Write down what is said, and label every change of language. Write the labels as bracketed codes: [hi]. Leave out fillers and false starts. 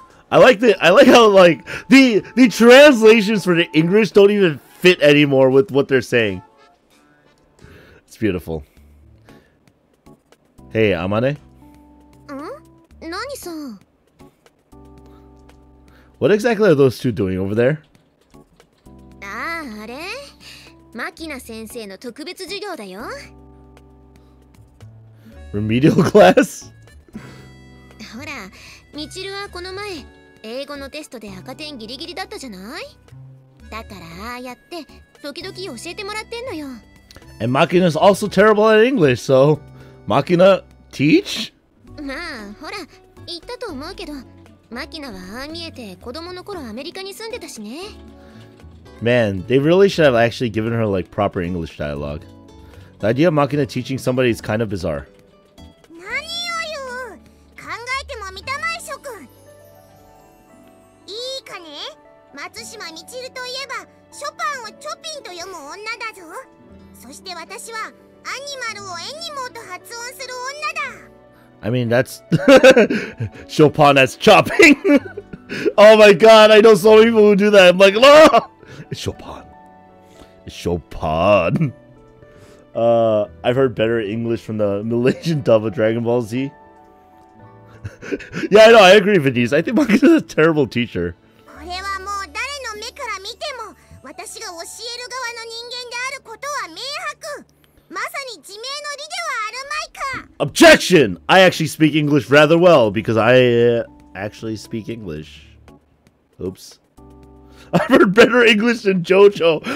[en] I like how like the translations for the English don't even fit anymore with what they're saying. It's beautiful. Hey, Amane. Nani-san? What exactly are those two doing over there? [ja] あれマキナ先生の特別授業だよ。 [en] Remedial class? [ja] ほら、みちるはこの前英語のテストで赤点ギリギリだったじゃない？だからああやって時々教えてもらってんのよ。 [en] And Makina's also terrible at English, so Makina teach? [ja] まあほら言ったと思うけど、マキナはああ見えて子供の頃アメリカに住んでたしね。 [en] Man, they really should have actually given her like proper English dialogue. The idea of Makina teaching somebody is kind of bizarre. [ja] 何を言う？考えてもみたまい諸君。いいかね？松島みちるといえばショパンをチョピンと読む女だぞ。そして私はアニマルをエニモと発音する女だ。 [en] I mean, that's Chopin as chopping. Oh my god, I know so many people who do that. I'm like, no! It's Chopin. It's Chopin. I've heard better English from the Malaysian dub of Dragon Ball Z. Yeah, I know, I agree with these. I think Makina's a terrible teacher. [ja] これはもう誰の目から見ても私が教える側の人間であることは明白。まさに自明の理ではあるまいか。 [en] Objection! I actually speak English rather well because I actually speak English. Oops. I've heard better English than JoJo.